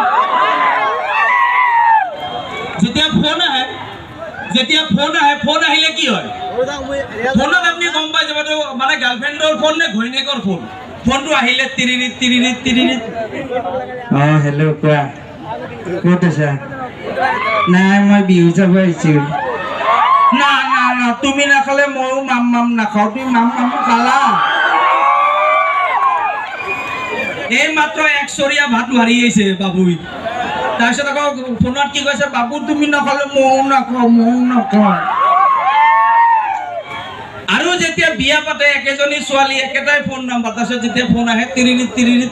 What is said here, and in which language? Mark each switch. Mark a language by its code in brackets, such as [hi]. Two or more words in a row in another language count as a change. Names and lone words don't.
[as] যেতিয়া ফোন আহে, ফোন আহিলে কি হয়? ফোনত আপুনি গম পাই যাব মানে গাৰ্লফ্ৰেণ্ডৰ ফোন নে ঘৈণীয়েকৰ ফোন। ফোনটো আহিলে তিৰিৰিত তিৰিৰিত তিৰিৰিত। হেল্ল' কোৱা, ক'ত আছা? নাই, মই বিহু চাব আহিছো। না না না, তুমি নাখালে ময়ো মাম নাখাওঁ। তুমি মাম খালা? এই মাত্ৰ 1 চৰীয়া ভাত মাৰি আহিছে বাবুই। তাৰপিছত আকৌ ফোনত কি কৈছে, বাবু তুমি নাখালে ময়ো নাখাওঁ। আৰু যেতিয়া বিয়া পাতে একেজনী ছোৱালী, একেটাই [en] phone number, [as] তাৰপিছত যেতিয়া ফোন আহে তিৰিৰিত তিৰিৰিত।